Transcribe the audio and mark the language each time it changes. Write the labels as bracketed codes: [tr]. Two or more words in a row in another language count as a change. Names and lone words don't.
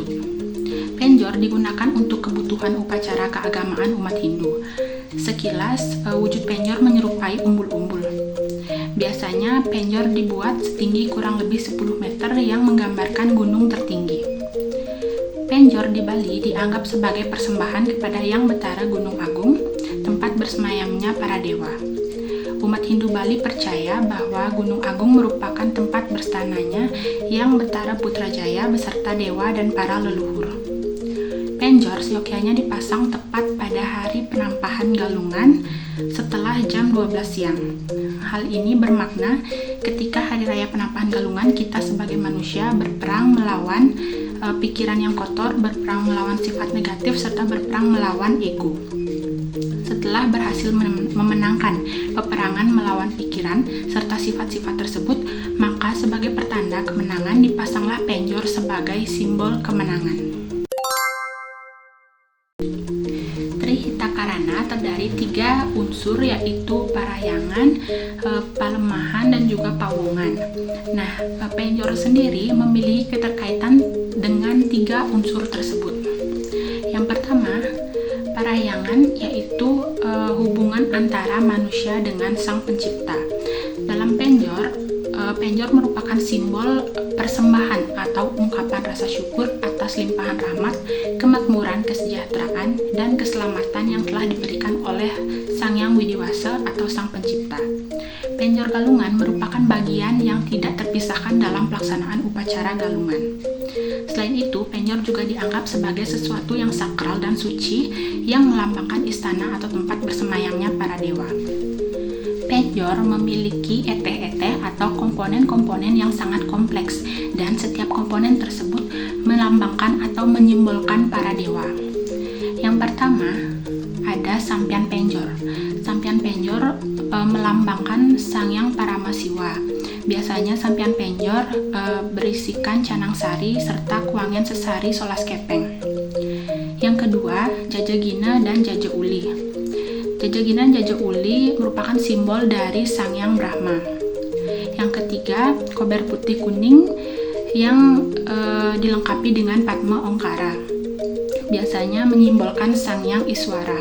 [id] Penjor digunakan untuk kebutuhan upacara keagamaan umat Hindu. Sekilas, wujud penjor menyerupai umbul-umbul. Biasanya penjor dibuat setinggi kurang lebih 10 meter yang menggambarkan gunung tertinggi. Penjor di Bali dianggap sebagai persembahan kepada Yang Betara Gunung Agung, tempat bersemayamnya para dewa. Umat Hindu Bali percaya bahwa Gunung Agung merupakan tempat berstananya Yang Betara Putrajaya beserta dewa dan para leluhur. Penjor seyogyanya dipasang tepat pada hari penampahan galungan setelah jam 12 siang. Hal ini bermakna ketika hari raya penampahan galungan, kita sebagai manusia berperang melawan pikiran yang kotor, berperang melawan sifat negatif, serta berperang melawan ego. Setelah berhasil memenangkan peperangan melawan pikiran serta sifat-sifat tersebut, maka sebagai pertanda kemenangan dipasanglah penjor sebagai simbol kemenangan. Trihitakarana terdiri 3 unsur, yaitu parayangan, palemahan, dan juga pawongan. Nah, penjor sendiri memiliki keterkaitan dengan 3 unsur tersebut. Yang pertama, parayangan, yaitu hubungan antara manusia dengan Sang Pencipta. Dalam penjor, penjor merupakan simbol persembahan atau ungkapan rasa syukur atas limpahan rahmat, kemakmuran, kesejahteraan, dan keselamatan yang telah diberikan oleh Sang Yang Widiwasa atau Sang Pencipta. Penjor galungan merupakan bagian yang tidak terpisahkan dalam pelaksanaan upacara galungan. Selain itu, penjor juga dianggap sebagai sesuatu yang sakral dan suci yang melambangkan istana atau tempat bersemayamnya para dewa. Penjor memiliki eteh-eteh atau komponen-komponen yang sangat kompleks, dan setiap komponen tersebut melambangkan atau menyimbolkan para dewa. Yang pertama, ada sampian penjor. Sampian penjor melambangkan Sang Yang Paramasiwa. Biasanya sampian penjor berisikan canang sari serta [ban] kuangen sesari solas kepeng. [id] Yang kedua, jajagina dan jajauli. Jajagina dan jajauli merupakan simbol dari Sang Yang Brahma. Yang ketiga, kober putih kuning yang dilengkapi dengan Padma Ongkara. Biasanya menyimbolkan Sang Yang Iswara.